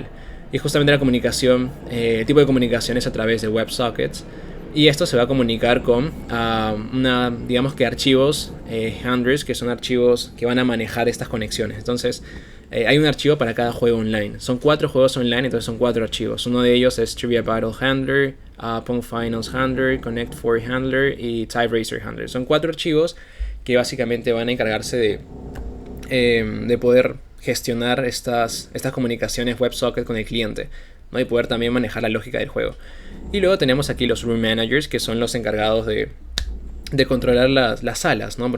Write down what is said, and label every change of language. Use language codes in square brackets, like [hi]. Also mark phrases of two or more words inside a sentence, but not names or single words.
[es] Y justamente la comunicación, el tipo de comunicación es a través de WebSockets. Y esto se va a comunicar con digamos que archivos handlers, que son archivos que van a manejar estas conexiones. Entonces, hay un archivo para cada juego online. Son 4 juegos online, entonces son 4 archivos. Uno de ellos es Trivia Battle Handler, Pong Finals Handler, Connect 4 Handler y Tie Racer Handler. Son 4 archivos que básicamente van a encargarse de poder gestionar estas comunicaciones WebSocket con el cliente, ¿no? Y poder también manejar la lógica del juego. Y luego tenemos aquí los [en] Room Managers, [es] que son los encargados de controlar las salas, ¿no?